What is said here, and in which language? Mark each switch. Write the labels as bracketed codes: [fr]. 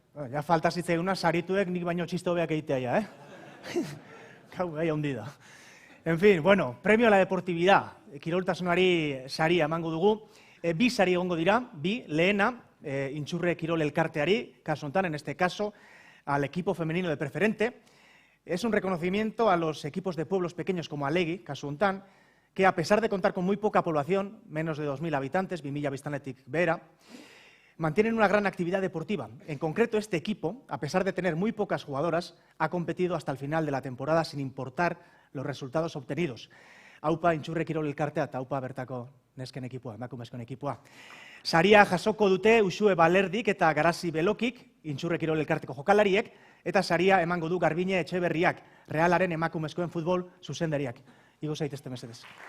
[eu] Ja falta zitzaiguna sarituek nik baino txiste hobeak egitea ja, Gau, gai handi da. [es] En fin, premio a la deportividad. [eu] Kiroltasunari saria emango dugu. Bi sari egongo dira, lehena, Intxurre Kirol Elkarteari, kasu honetan, [es] en este caso, al equipo femenino de preferente. Es un reconocimiento a los equipos de pueblos pequeños como Alegi, [eu] kasu honetan, [es] que a pesar de contar con muy poca población, menos de 2.000 habitantes, [eu] 2.000 biztanletik behera, [es] mantienen una gran actividad deportiva. En concreto, este equipo, a pesar de tener muy pocas jugadoras, ha competido hasta el final de la temporada sin importar los resultados obtenidos. [eu] Aupa Intxurre Kirol Elkartea eta aupa bertako nesken ekipoa, emakumezkoen ekipoa. Saria jasoko dute Uxue Balerdik eta Garazi Belokik, Intxurre Kirol Elkarteko jokalariek, eta saria emango du Garbine Etxeberriak, Realaren emakumezkoen futbol zuzendariak. Igo zaitezte mesedez.